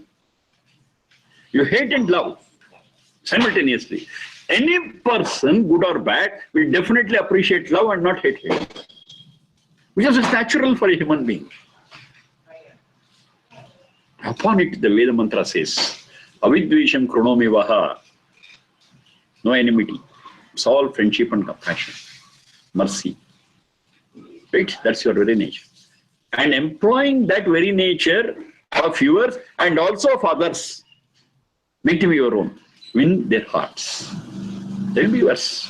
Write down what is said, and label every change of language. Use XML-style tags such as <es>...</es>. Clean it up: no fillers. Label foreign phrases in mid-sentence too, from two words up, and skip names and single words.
<en>You hate and love simultaneously. Any person, good or bad, will definitely appreciate love and not hate hate. Because it's natural for a human being. Upon it, the Veda mantra says,</en> <sa>avidvEsham kRuNOmi vaha.</sa> <en>No enmity. It's all friendship and compassion. Mercy. Right? That's your very nature. And employing that very nature of yours and also of others, make them your own. Win their hearts. They will be yours.</en>